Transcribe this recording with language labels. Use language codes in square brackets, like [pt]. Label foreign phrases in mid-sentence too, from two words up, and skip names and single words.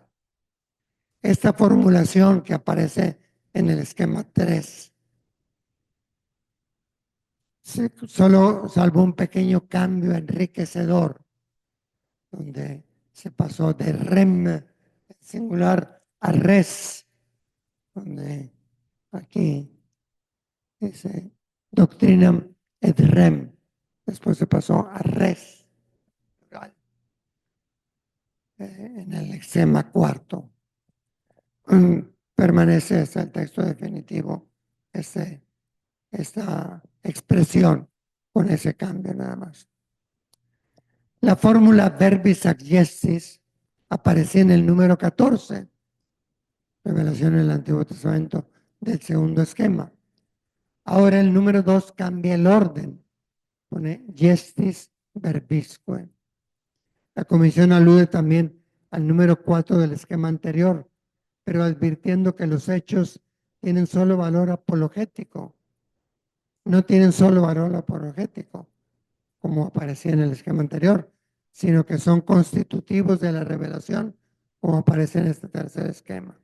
[es] Esta formulación que aparece en el esquema 3, solo salvo un pequeño cambio enriquecedor, donde se pasó de rem singular a res, donde aquí dice [la] doctrinam et rem, [es] después se pasó a res, en el esquema 4. permanece hasta el texto definitivo esta expresión con ese cambio nada más. La fórmula [la] verbis ac gestis [es] aparecía en el número 14, revelación en el Antiguo Testamento del segundo esquema. Ahora el número 2 cambia el orden, pone [la] gestis verbisque. [es] La comisión alude también al número 4 del esquema anterior, pero advirtiendo que los hechos tienen solo valor apologético, no tienen solo valor apologético, como aparecía en el esquema anterior, sino que son constitutivos de la revelación, como aparece en este tercer esquema.